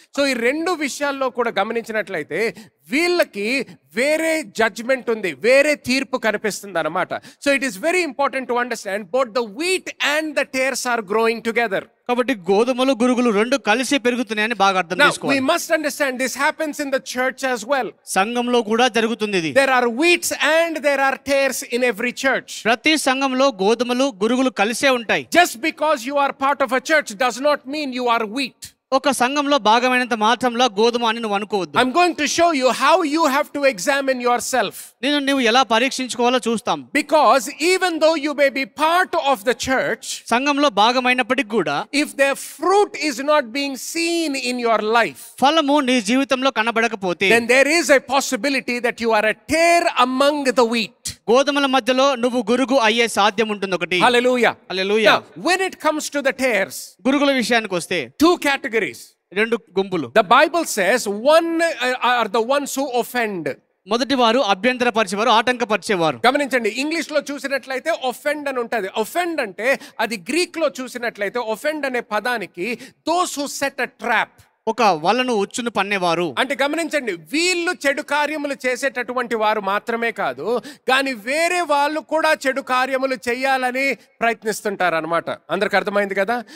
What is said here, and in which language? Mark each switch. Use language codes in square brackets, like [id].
[te] So ఈ రెండు విషయాల్లో కూడా గమనించినట్లయితే వీళ్ళకి వేరే జడ్జ్మెంట్ ఉంది, వేరే తీర్పు కనిపిస్తుంది అనమాట. [en] So it is very important to understand both the wheat and the tares are growing together. [te] కాబట్టి గోధుమలు గురుగులు రెండు కలిసి పెరుగుతున్నాయని బాగా అర్థం చేసుకోవాలి. [en] We must understand this happens in the church as well. [te] సంఘంలో కూడా జరుగుతుంది ఇది. [en] There are wheats and there are tares in every church. [te] ప్రతి సంఘంలో గోధుమలు గురుగులు కలిసే ఉంటాయి. [en] Just because you are part of a church does not mean you are wheat. [te] ఒక సంఘంలో భాగమైనంత మాత్రంలో గోధుమ అని నువ్వు అనుకోవద్దు. [en] I'm going to show you how you have to examine yourself. [te] నువ్వు ఎలా పరీక్షించుకోవాలో చూస్తాం. [en] Because even though you may be part of the church, [te] సంఘంలో భాగమైనప్పటికీ కూడా [en] if their fruit is not being seen in your life, [te] ఫలము నీ జీవితంలో కనబడకపోతే, [en] then there is a possibility that you are a tare among the wheat. [te] గోధుమల మధ్యలో నువ్వు గురుగు అయ్యే సాధ్యం ఉంటుంది ఒకటి. [en] Hallelujah. [te] Hallelujah. [en] Now, when it comes to the tares, [te] గురుగుల విషయానికి వస్తే [en] two categories. [te] రెండు గుంపులు. [en] The Bible says one are the ones who offend. [te] మొదటి వారు అభ్యంతరపరిచేవారు, ఆటంకపరిచేవారు. గమనించండి, ఇంగ్లీష్ లో చూసినట్లయితే ఒఫెండ్ అని ఉంటది. ఒఫెండ్ అంటే అది గ్రీక్ లో చూసినట్లయితే ఒఫెండ్ అనే పదానికి [en] those who set a trap, [te] ఒక వలను ఉచ్చును పన్నేవారు. అంటే గమనించండి, వీళ్ళు చెడు కార్యములు చేసేటటువంటి వారు మాత్రమే కాదు, కానీ వేరే వాళ్ళు కూడా చెడు కార్యములు చేయాలని ప్రయత్నిస్తుంటారు అనమాట. అందరికి అర్థమైంది కదా?